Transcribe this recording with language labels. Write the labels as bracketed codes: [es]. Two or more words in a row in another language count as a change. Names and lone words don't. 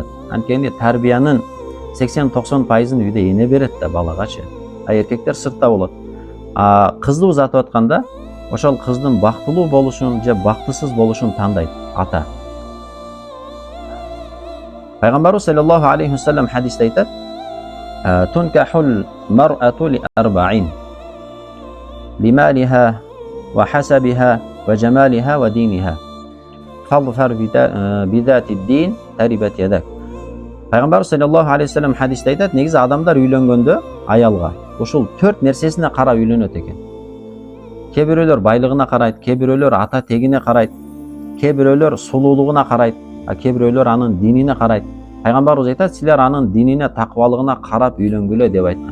[ky] Анткени тарбиянын 80-90%-ын үйдө эне берет да балагачы. Эркектер сыртта болот. Кызды узатып атканда ошол кыздын бактылуу болушун же бактысыз болушун тандайт ата. Пайгамбарыбыз [ar] صلى الله عليه وسلم [ky] хадисте айтат: [ar] "تنكح المرأة لأربع لمالها وحسبها وجمالها ودينها. فاظفر بذات الدين تربت يداك." [ky] Пайгамбарыбыз [ar] صلى الله عليه وسلم [ky] хадисте айтат: негизи адамдар үйлөнгөндө аялга ушул 4 нерсесине карап үйлөнөт экен. Кээ бирөөлөр байлыгына карайт, кээ бирөөлөр ата тегине карайт, кээ бирөөлөр сулуулугуна карайт, кээ бирөөлөр анын динине карайт. Пайгамбарыбыз айтат: силер анын динине, такыбалыгына карап үйлөнгүлө деп айткан.